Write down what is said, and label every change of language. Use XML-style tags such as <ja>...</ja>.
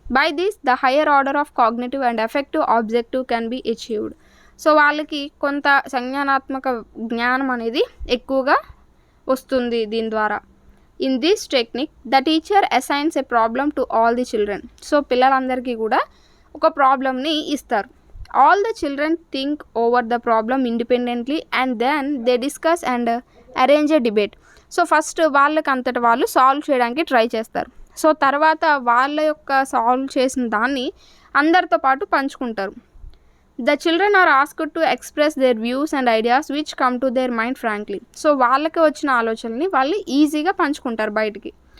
<en>By this the higher order of cognitive and affective objective can be achieved.</en> <te>So వాళ్ళకి కొంత సంజ్ఞానాత్మక జ్ఞానం అనేది ఎక్కువగా వస్తుంది దీని ద్వారా.</te> <en>In this technique the teacher assigns a problem to all the children.</en> <te>So పిల్లలందరికీ కూడా ఒక ప్రాబ్లమ్ని ఇస్తారు.</te> <en>All the children think over the problem independently and then they discuss and arrange a debate.</en> <te>So first వాళ్ళకి అంతటి వాళ్ళు solve చేయడానికి try చేస్తారు. సో తర్వాత వాళ్ళ యొక్క సాల్వ్ చేసిన దాన్ని అందరితో పాటు పంచుకుంటారు.</te> <en>The children are asked to express their views and ideas which come to their mind frankly.</en> <te>So వాళ్ళకి వచ్చిన ఆలోచనని వాళ్ళు ఈజీగా పంచుకుంటారు బయటికి.</te>